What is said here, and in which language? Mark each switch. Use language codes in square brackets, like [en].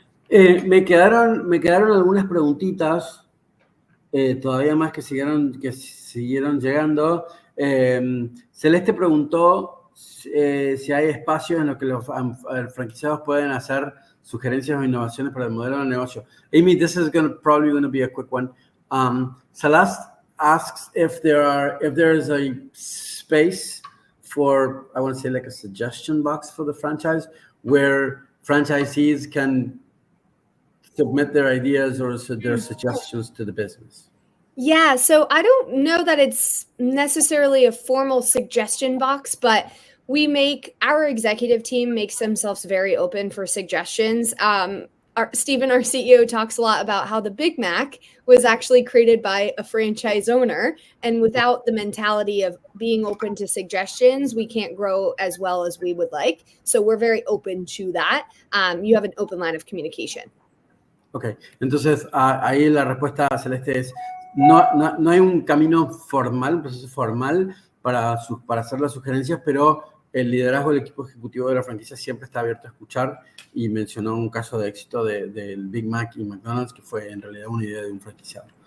[es] Me quedaron algunas preguntitas, todavía más que siguieron llegando. Celeste preguntó si hay espacios en los que los franquiciados pueden hacer sugerencias o innovaciones para el modelo de negocio. [en] Amy, this is probably going to be a quick one. Celeste asks if there is a space for, I want to say, like a suggestion box for the franchise where franchisees can submit their ideas or their suggestions to the business. Yeah, so I don't know that it's necessarily a formal suggestion box, but our executive team makes themselves very open for suggestions. Stephen, our CEO, talks a lot about how the Big Mac was actually created by a franchise owner. And without the mentality of being open to suggestions, we can't grow as well as we would like. So we're very open to that. You have an open line of communication. [es] Ok, entonces ahí la respuesta, Celeste, es no hay un camino formal, un proceso formal para hacer las sugerencias, pero el liderazgo del equipo ejecutivo de la franquicia siempre está abierto a escuchar, y mencionó un caso de éxito del Big Mac y McDonald's, que fue en realidad una idea de un franquiciado.